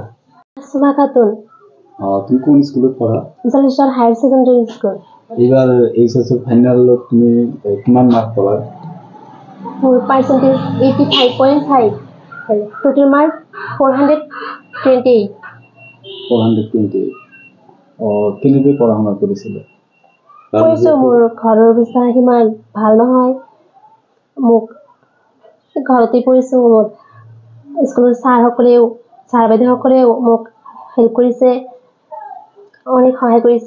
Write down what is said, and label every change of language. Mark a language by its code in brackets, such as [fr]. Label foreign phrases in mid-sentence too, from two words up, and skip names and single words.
[bn] সুমা খাতুন। তুমি কোন স্কুলে পড়া? জলেশ্বর হায়ার সেকেন্ডারি স্কুল। এবার এইচএস এর ফাইনাল তুমি কিমান মার্ক পালা? মোর পার্সেন্টেজ 85.5, [en] total mark [bn] 428। [as] 428। কেনেকৈ পঢ়া-শুনা কৰিছিলে? কৈছো মোৰ ঘৰৰ অৱস্থা সিমান ভাল নহয়, মোক ঘৰতে পঢ়িছো। মোৰ স্কুলৰ ছাৰ বাইদেউসকলেও মোক হেল্প কৰিছে, অনেক সহায় কৰিছে।